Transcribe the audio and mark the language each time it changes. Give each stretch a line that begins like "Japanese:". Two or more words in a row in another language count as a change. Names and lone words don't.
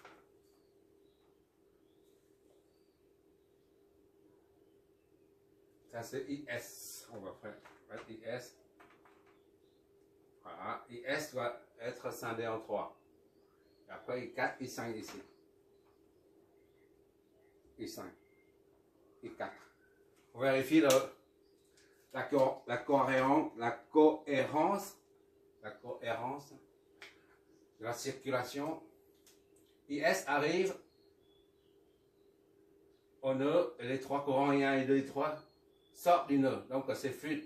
French: Ça Ça c'est IS. On va faire IS. Voilà. IS doit être scindé en 3. Et après I4, I5 ici. I5. I4. On vérifie la cohérence de la circulation. IS arrive au nœud et les trois courants I1, I2, I3 sortent du nœud. Donc c'est fluide.